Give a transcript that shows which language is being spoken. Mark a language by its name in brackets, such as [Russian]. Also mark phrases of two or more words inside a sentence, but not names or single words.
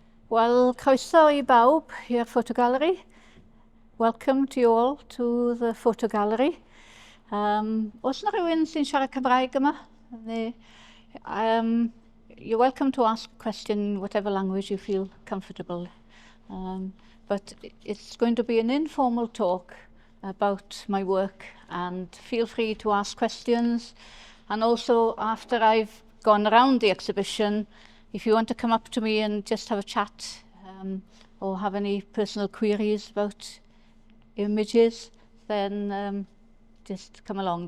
[Welsh] Wel, croeso I bawb i'r Ffotogallery. [English] Welcome to you all to the Ffotogallery. [Welsh] Oes na rhywun sy'n siarad Cymraeg yma? [English] You're welcome to ask a question in whatever language you feel comfortable. But it's going to be an informal talk about my work, and feel free to ask questions. And also, after I've gone around the exhibition, if you want to come up to me and just have a chat or have any personal queries about images, then just come along.